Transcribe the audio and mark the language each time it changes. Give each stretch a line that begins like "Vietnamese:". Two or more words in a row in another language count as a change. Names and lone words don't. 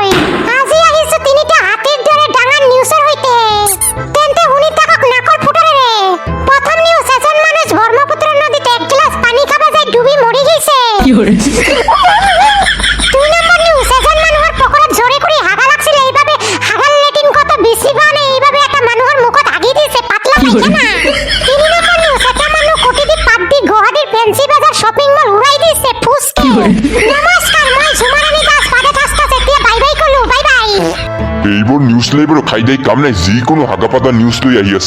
Assamese: আজি আহিছো তিনিটা হাতীৰ দৰে ডাঙৰ নিউজৰ সৈতে। তেন্তে শুনি থাকক নাকৰ ফুটাৰেৰে। প্ৰথম নিউজ এজন মানুহ ব্ৰহ্মপুত্ৰ নদীত এক গিলাচ পানী খাব যাই ডুবি মৰি গৈছে। 2 নম্বৰ নিউজ এজন মানুহৰ পকৰত জোৰে কৰি হাগা লাগছিল। এইভাবে হাগাৰ লেটিন কত বেছি হোৱা নাই। এইভাবে এটা মানুহৰ মুখত হাগি দিছে পাতলা পায়খানা। 3 নম্বৰ নিউজ এটা মানুহ কোটি দি পাত দি গুৱাহাটীৰ ফেন্সি বাজাৰ
English: shopping mall
Assamese: উৰাই দিছে ফুসকে। নমস্কাৰ মই ঝুমাৰাণী দাস পাদে দাস এতিয়া
English: bye bye
Assamese: কলো
English: bye bye.
Assamese: এইবোৰ নিউজ লাইভৰ খাই দাই কাম নাই। যিকোনো হাগাপাতা নিউজ লৈ আহি আছে।